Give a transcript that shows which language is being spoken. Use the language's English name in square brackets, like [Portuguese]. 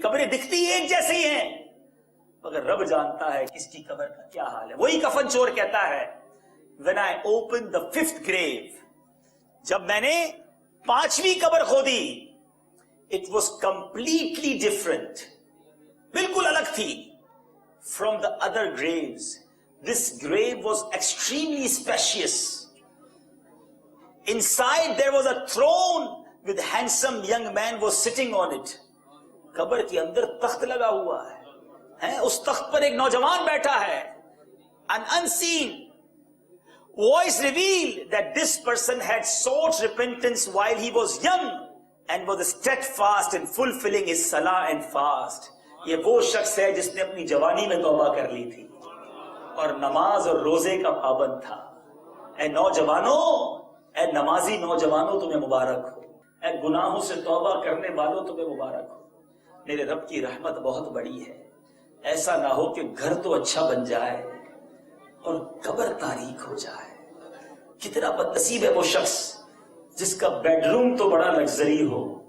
[Urdu] قبریں دکھتی ایک جیسی ہیں مگر رب جانتا ہے کس کی قبر کا کیا حال ہے. وہی کفن چور کہتا ہے, [English] when I opened the 5th grave, [Urdu] جب میں نے 5ویں قبر کھودی, [English] it was completely different, [Urdu] بالکل الگ تھی [English] from the other graves. This grave was extremely spacious. Inside there was a throne with handsome young man was sitting on it. [Urdu] قبر کے اندر تخت لگا ہوا ہے, اس تخت پر ایک نوجوان بیٹھا ہے. [English] An unseen voice revealed that this person had sought repentance while he was young and was steadfast in fulfilling his salah and fast. [Urdu] یہ وہ شخص ہے جس نے اپنی جوانی میں توبہ کر لی تھی. اور نماز اور روزے کا پابند تھا۔ اے نوجوانوں، اے نمازی نوجوانوں تمہیں مبارک ہو، اے گناہوں سے توبہ کرنے والوں تمہیں مبارک ہو، میرے رب کی رحمت بہت بڑی ہے۔ ایسا نہ ہو کہ گھر تو اچھا بن جائے اور قبر تاریک ہو جائے۔ کتنا بدنصیب ہے وہ شخص جس کا بیڈ روم تو بڑا لگژری ہو